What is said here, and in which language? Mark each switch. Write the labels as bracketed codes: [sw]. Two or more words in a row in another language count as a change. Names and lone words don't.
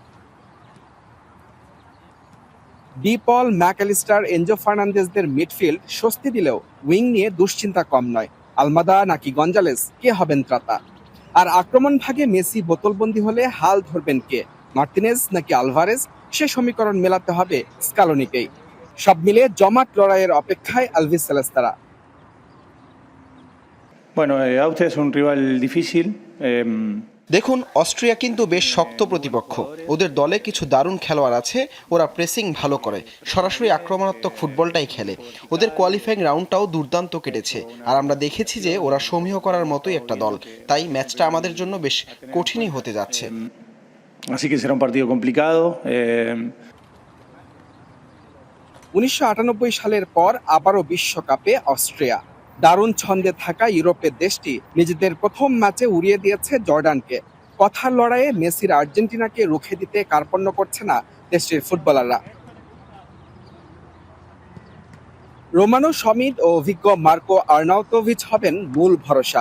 [bn] ডি পল, ম্যাকঅ্যালিস্টার, এনজো ফার্নান্দেজদের মিডফিল্ড স্বস্তি দিলেও উইং নিয়ে দুশ্চিন্তা কম নয়। আলমাদা নাকি গঞ্জালেস, কে হবেন ত্রাতা? আর আক্রমণ ভাগে মেসি বোতলবন্দি হলে হাল ধরবেন কে? মার্তিনেজ নাকি আলভারেজ? সে সমীকরণ মেলাতে হবে স্কালোনিকেই। সব মিলে জমাট লড়াইয়ের অপেক্ষায় আলবিসেলেস্তারা। [es] Bueno, Austria es un rival difícil. [bn] দেখুন, অস্ট্রিয়া কিন্তু বেশ শক্ত প্রতিপক্ষ। ওদের দলে কিছু দারুণ খেলোয়াড় আছে। ওরা প্রেসিং ভালো করে, সরাসরি আক্রমণাত্মক ফুটবলটাই খেলে। ওদের [en] qualifying round [bn] দুর্দান্ত কেটেছে। আর আমরা দেখেছি যে ওরা সমীহ করার মতোই একটা দল। তাই ম্যাচটা আমাদের জন্য বেশ কঠিনই হতে যাচ্ছে। [es] Así que será un partido complicado. [bn] 1998 সালের পর আবারও বিশ্বকাপে অস্ট্রিয়া। দারুণ ছন্দে থাকা ইউরোপের দেশটি নিজেদের প্রথম ম্যাচে উড়িয়ে দিয়েছে জর্ডানকে। কথার লড়াইয়ে মেসির আর্জেন্টিনাকে রুখে দিতে কার্পণ্য করছে না দেশটির ফুটবলাররা। রোমানো সমিদ ও অভিজ্ঞ মার্কো আর্নাউতোভিচ হবেন মূল ভরসা।